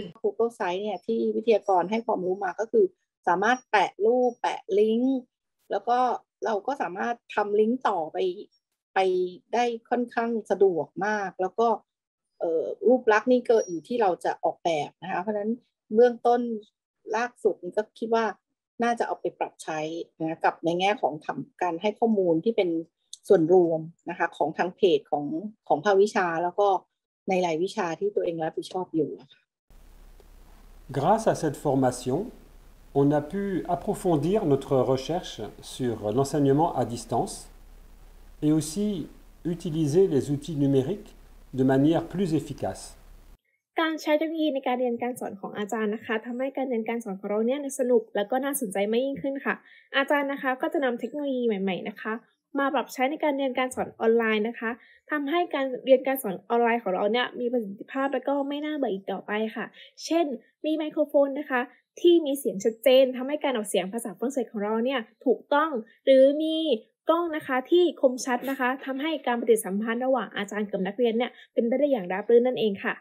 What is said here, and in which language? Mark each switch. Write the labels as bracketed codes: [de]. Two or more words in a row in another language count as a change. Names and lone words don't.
[th] Google Site เนี่ยที่วิทยากรให้ความรู้มาก็คือสามารถแปะรูปแปะลิงก์แล้วก็เราก็สามารถทำลิงก์ต่อไปได้ค่อนข้างสะดวกมากแล้วก็รูปลักษณ์นี่ก็อยู่ที่เราจะออกแบบนะคะเพราะฉะนั้นเบื้องต้นล่าสุดนี่ก็คิดว่าน่าจะเอาไปปรับใช้นะกับในแง่ของการให้ข้อมูลที่เป็นส่วนรวมนะคะของทางเพจของภาควิชาแล้วก็ในหลายวิชาที่ตัวเองรับผิดชอบอยู่ [fr] Grâce à cette formation, on a pu approfondir notre recherche sur l'enseignement à distance et aussi utiliser les outils numériques de manière plus efficace. [th] การใช้เทคโนโลยีในการเรียนการสอนของอาจารย์นะคะทำให้การเรียนการสอนของเราเนี่ยสนุกและก็น่าสนใจมากยิ่งขึ้นค่ะอาจารย์ นะคะก็จะนำเทคโนโลยีใหม่ๆนะคะมาปรับใช้ในการเรียนการสอนออนไลน์นะคะทำให้การเรียนการสอนออนไลน์ของเราเนี่ยมีประสิทธิภาพและก็ไม่น่าเบื่ออีกต่อไปค่ะเช่นมีไมโครโฟนนะคะที่มีเสียงชัดเจนทำให้การออกเสียงภาษาฝรั่งเศสของเราเนี่ยถูกต้องหรือมีกล้องนะคะที่คมชัดนะคะทำให้การปฏิสัมพันธ์ระหว่างอาจารย์กับนักเรียนเนี่ยเป็นไปได้อย่างราบรื่นนั่นเองค่ะ